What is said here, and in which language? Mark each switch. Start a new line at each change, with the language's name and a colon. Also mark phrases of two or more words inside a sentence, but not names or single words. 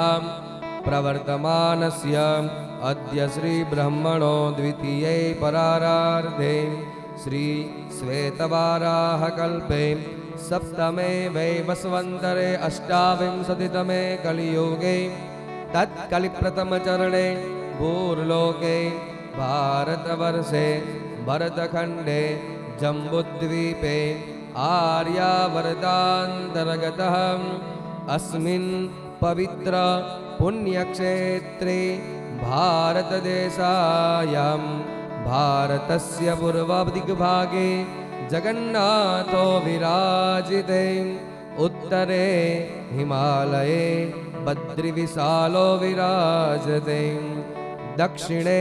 Sanskrit: પ્રવર્તમાનસ્ય અદ્ય શ્રી બ્રહ્મણો દ્વિતીયે પરારાર્ધે શ્રી શ્વેતવારાહ કલ્પે સપ્તમે વૈવસ્વંતરે અષ્ટાવિંશતિતમે કલિયુગે તત્કલિપ્રથમચરણે ભૂર્લોકે ભારતવર્ષે ભરતખંડે જંબુદ્વીપે આર્યાવર્તાંતર્ગતઃ अस्मिन् पवित्र पुण्यक्षेत्रे भारतदेशायां भारतस्य पूर्वदिग्भागे जगन्नाथो विराजिते उत्तरे हिमालये बद्रिविशालो विराजते दक्षिणे